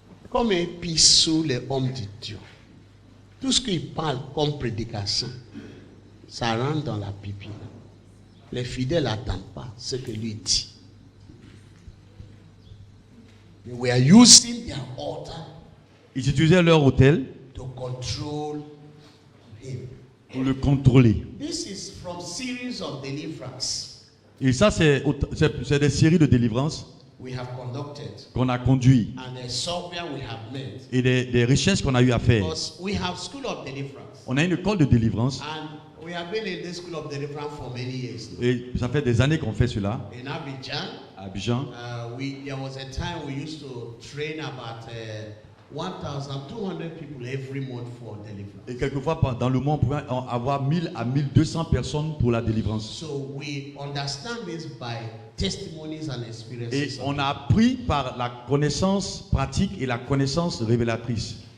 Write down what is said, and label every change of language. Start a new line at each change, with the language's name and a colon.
French: Comme un épice sous les hommes de Dieu. Tout ce qu'il parle comme prédication, ça rentre dans la pupille. Les fidèles n'attendent pas ce que lui dit.
English: They were using their altar
French: Ils utilisaient leur autel
English: to control him.
French: pour le contrôler.
English: This is from series of deliverance
French: Et ça, c'est des séries de délivrance
English: we have conducted
French: qu'on a conduit
English: and the software we have made.
French: et des recherches qu'on a eu à faire.
English: Because we have school of deliverance
French: On a une école de délivrance
English: and we have been in this school of deliverance for many years now.
French: et ça fait des années qu'on fait cela
English: In Abidjan,
French: à Abidjan.
English: there was a time we used to train about 1,200 people every month for deliverance.
French: Et quelquefois, dans le mois, on pouvait avoir 1000 à 1200 personnes pour la délivrance.
English: So we understand this by testimonies and
French: Et
English: experiences.
French: on a appris par la connaissance pratique et la connaissance révélatrice.